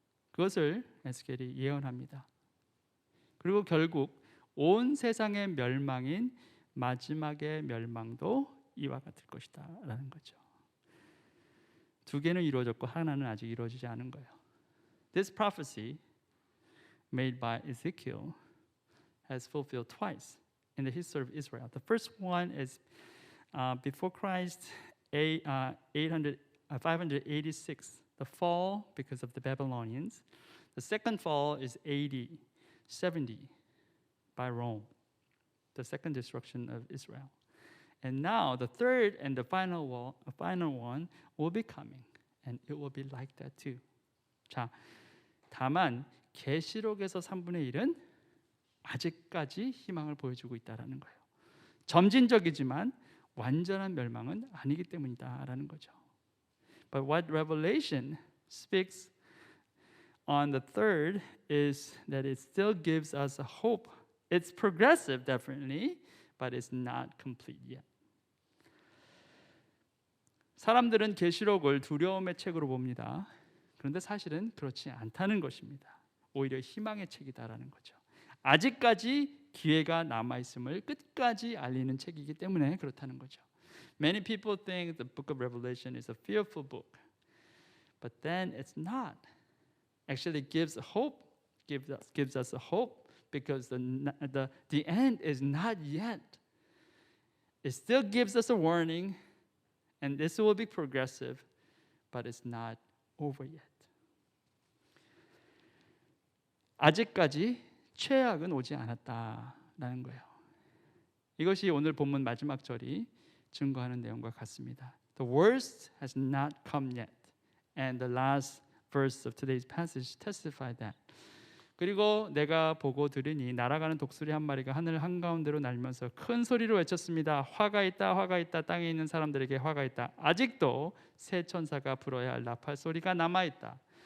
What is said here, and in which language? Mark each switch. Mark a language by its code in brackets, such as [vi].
[ko] 그것을 에스겔이 예언합니다. 그리고 결국 온 세상의 멸망인 마지막의 멸망도 이와 같을 것이다 라는 거죠. 두 개는 이루어졌고 하나는 아직 이루어지지 않은 거예요. [en] This prophecy made by Ezekiel has fulfilled twice in the history of Israel. The first one is before Christ 586, the fall because of the Babylonians. The second fall is AD 70 by Rome, the second destruction of Israel. And now the third and the final one will be coming, and it will be like that too. [ko] 자, 다만 계시록에서 3분의 1은 아직까지 희망을 보여주고 있다라는 거예요. 점진적이지만 완전한 멸망은 아니기 때문이다라는 거죠. [en] But what Revelation speaks on the third is that it still gives us a hope. It's progressive, definitely, but it's not complete yet. [ko] 사람들은 계시록을 두려움의 책으로 봅니다. 그런데 사실은 그렇지 않다는 것입니다. 오히려 희망의 책이다라는 거죠. 아직까지 기회가 남아 있음을 끝까지 알리는 책이기 때문에 그렇다는 거죠. [en] Many people think the book of Revelation is a fearful book, but then it's not. Actually, it gives hope, gives us a hope because the end is not yet. It still gives us a warning, and this will be progressive, but it's not over yet. [ko] 아직까지 최악은 오지 않았다라는 거예요. 이것이 오늘 본문 마지막 절이 증거하는 내용과 같습니다. [en] The worst has not come yet, and the last verse of today's passage testified that. [ko] 그리고 내가 보고 들으니 날아가는 독수리 한 마리가 하늘 한가운데로 날면서 큰 소리로 외쳤습니다. 화가 있다, 화가 있다. 땅에 있는 사람들에게 화가 있다. 아직도 새 천사가 불어야 할 나팔 소리가 남아 있다.